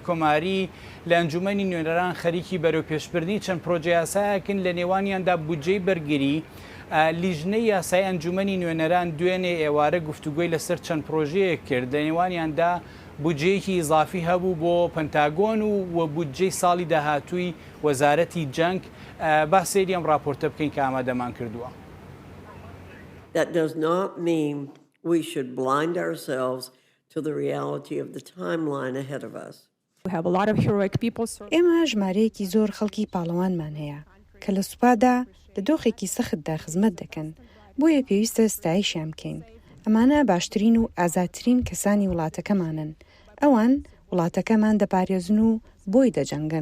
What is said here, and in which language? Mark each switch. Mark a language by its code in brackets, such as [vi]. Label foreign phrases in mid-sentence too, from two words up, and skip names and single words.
[ckb] کۆماری لە ئەنجومەنی نوێنەران خەریکی بەرەوپێشبردننی چەند پرۆژە یاسایەکن لە نێوانیاندا بودجەی بەرگری لیژنەی یاسای ئەنجومەنی نوێنەران دوێنێ ئێوارە گفتوگۆی لەسەر چەند پرۆژەیە کرد لە نێوانیاندا بودجەیەکی ئیزافی هەبوو بۆ پەنتاگۆن و بودجەی ساڵی داهاتووی وەزارەتی جەنگ با سێری ئەم راپۆرتە بکەین کە ئامادەمان کردووە. [en] That does not mean we should blind ourselves to the reality of the timeline ahead of us. [ckb] ئێمە ژمارەیەکی زۆر خەڵکی پاڵەوانمان هەیە کە لە سوپادا لە دۆخێکی سەختدا خزمەت دەکەن بۆیە پێویستە ستایشیان بکەین. ئەمانە باشترین و ئازادترین کەسانی وڵاتەکەمانن. ئەوان وڵاتەکەمان دەپارێزن و بۆی دەجەنگن.